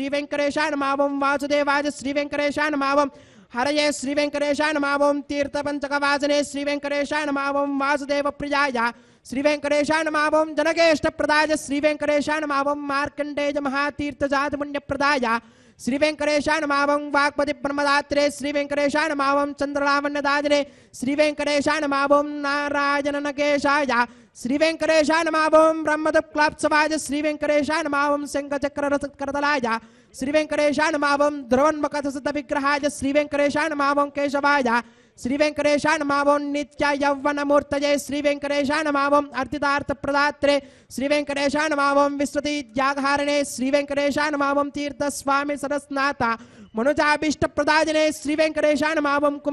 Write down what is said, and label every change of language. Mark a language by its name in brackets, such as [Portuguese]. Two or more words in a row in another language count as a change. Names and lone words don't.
[Sanskrit] వెంకటేశాయ నమః ఓం వాసుదేవాయ శ్రీ వెంకటేశాయ నమః ఓం హరయే శ్రీ వెంకటేశాయ నమః ఓం తీర్థపంచకవాసనే శ్రీ వెంకటేశాయ నమః ఓం వాసుదేవ ప్రియాయ శ్రీ వెంకటేశాయ నమః ఓం జనకేష్టప్రదాయ శ్రీ వెంకటేశాయ నమః ఓం మార్కండేయ మహాతీర్థజాతపుణ్యప్రదాయ శ్రీ వెంకటేశాయ నమః ఓం వాగ్పతి బ్రహ్మదాత్రే శ్రీ వెంకటేశాయ నమః ఓం చంద్రలావణ్యదాదినే శ్రీ వెంకటేశాయ నమః ఓం నారాయణ నగేశాయ श्री वेंकटेशाय नमः ओम ब्रह्मदक्लाप्सवाय श्री वेंकटेशाय नमः ओम शंखचक्ररथकरतलाय श्री वेंकटेशाय नमः ओम ध्रुवन्मकथसिद्धविग्रहाय श्री वेंकटेशाय नमः ओम केशवाय श्री वेंकटेशाय नमः ओम नित्य यौवनमूर्तये श्री वेंकटेशाय नमः ओम अर्थितार्थप्रदात्रे श्री वेंकटेशाय नमः ओम विश्वतीत्यागहारिणे श्री वेंकटेशाय नमः ओम तीर्थस्वामी सरस्नाथा मनुजाभीष्टप्रदायिने श्री वेंकटेशाय नमः ओम